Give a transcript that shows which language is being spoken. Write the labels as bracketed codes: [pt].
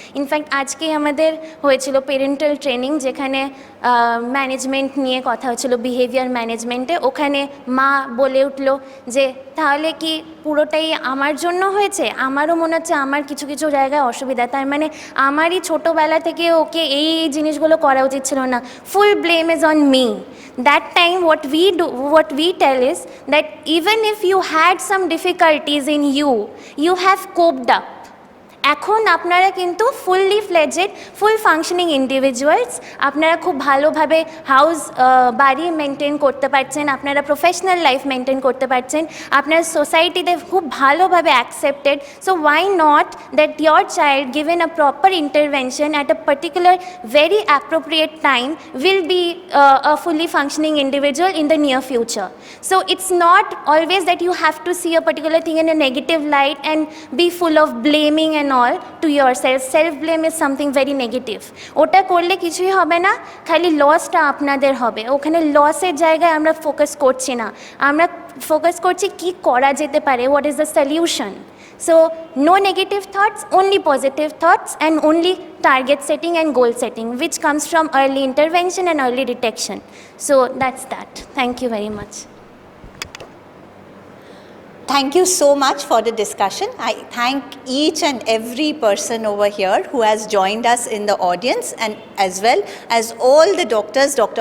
[bn] In fact আজকেই আমাদের হয়েছিল পেরেন্টাল ট্রেনিং, যেখানে ম্যানেজমেন্ট নিয়ে কথা হচ্ছিল, বিহেভিয়ার ম্যানেজমেন্টে। ওখানে মা বলে উঠলো যে তাহলে কি পুরোটাই আমার জন্য হয়েছে? আমারও মনে হচ্ছে আমার কিছু কিছু জায়গায় অসুবিধা, তার মানে আমারই ছোটোবেলা থেকে ওকে এই জিনিসগুলো করা উচিত ছিল না, [en] Full blame is on me. That time what we tell is that even if you had some difficulties in you, you have coped up. [bn] এখন আপনারা কিন্তু ফুললি ফ্লেজেড, ফুল ফাংশনিং ইন্ডিভিজুয়ালস। আপনারা খুব ভালোভাবে বাড়ি মেনটেন করতে পারছেন, আপনারা প্রফেশনাল লাইফ মেনটেন করতে পারছেন, আপনারা সোসাইটিতে খুব ভালোভাবে accepted. [en] so why not that [bn] your child [en] Given a proper intervention at a particular very appropriate time will be a fully functioning individual in the near future. So it's not always that you have to see a particular thing in a negative light and be full of blaming and all to yourself. Self blame is something very negative. [bn] ওটা করলে কিছুই হবে না, খালি লসটা আপনাদের হবে। ওখানে লসের জায়গায় আমরা ফোকাস করছি না, আমরা ফোকাস করছি কি করা যেতে পারে, [en] what is the solution. So no negative thoughts, only positive thoughts, and only target setting and goal setting, which comes from early intervention and early detection. So that's that. Thank you very much. Thank you so much for the discussion. I thank each and every person over here who has joined us in the audience, and as well as all the doctors, Dr.